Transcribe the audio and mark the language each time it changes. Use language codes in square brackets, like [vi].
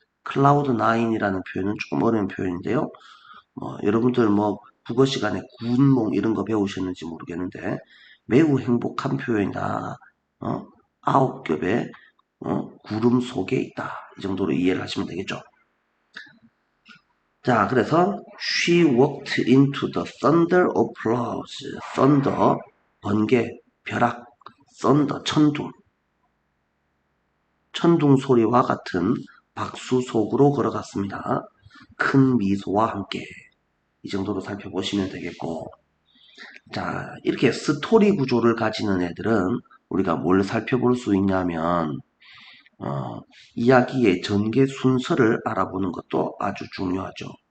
[ko] cloud 9이라는 표현은 조금 어려운 표현인데요. 여러분들 국어 시간에 군몽 이런 거 배우셨는지 모르겠는데 매우 행복한 표현이다. 9겹의 구름 속에 있다. 이 정도로 이해를 하시면 되겠죠. 자, 그래서 [en] she walked into the thunder applause. [ko] thunder, 번개, 벼락, thunder, 천둥 소리와 같은 박수 속으로 걸어갔습니다. 큰 미소와 함께. 이 정도로 살펴보시면 되겠고, 자, 이렇게 스토리 구조를 가지는 애들은 우리가 뭘 살펴볼 수 있냐면 이야기의 전개 순서를 알아보는 것도 아주 중요하죠.